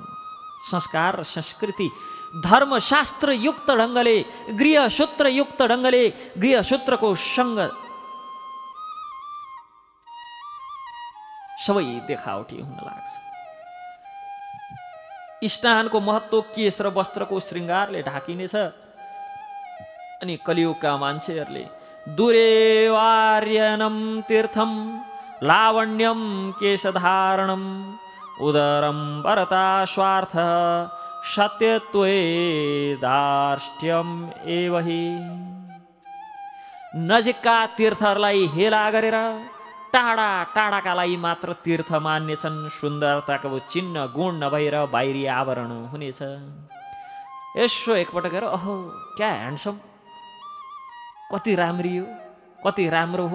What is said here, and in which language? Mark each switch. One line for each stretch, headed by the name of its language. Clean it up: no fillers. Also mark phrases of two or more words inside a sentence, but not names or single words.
Nepali: संस्कार र संस्कृति धर्मशास्त्र युक्त ढङ्गले, गृहसूत्र युक्त ढङ्गले, गृहसूत्रको सँग सबै देखावटी हुन लाग्छ। स्नानको महत्त्व केश र वस्त्रको श्रृङ्गारले ढाकिनेछ। अनि कलियुगका मान्छेहरूले
Sanskrit: दुरेवार्यनम तीर्थम लावण्यम केशधारणम उदरम वरता स्वार्थ सत्यत्वे दार्ष्ट्यम एवहि।
Nepali: नजिकका तीर्थहरूलाई हेला गरेर टाढा टाढाकालाई मात्र तीर्थ मान्नेछन्। सुन्दरताको चिन्ह गुण नभएर बाहिरी आवरण हुनेछ। यसो एकपटक हेर, अहो क्या ह्यान्डसम, कति राम्री हो, कति राम्रो हो।